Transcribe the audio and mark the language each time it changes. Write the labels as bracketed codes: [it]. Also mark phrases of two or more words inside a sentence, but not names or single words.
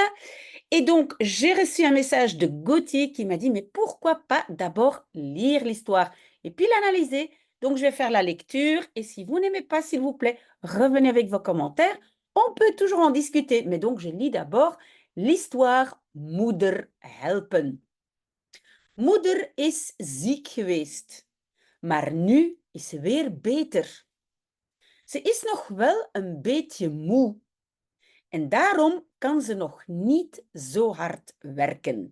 [fr] Et donc, j'ai reçu un message de Gauthier qui m'a dit, mais pourquoi pas d'abord lire l'histoire et puis l'analyser. Donc, je vais faire la lecture et si vous n'aimez pas, s'il vous plaît, revenez avec vos commentaires. On peut toujours en discuter, mais donc je lis d'abord l'histoire Moeder helpen. [nl] Moeder is ziek geweest, maar nu is ze weer beter. Ze is nog wel een beetje moe en daarom kan ze nog niet zo hard werken.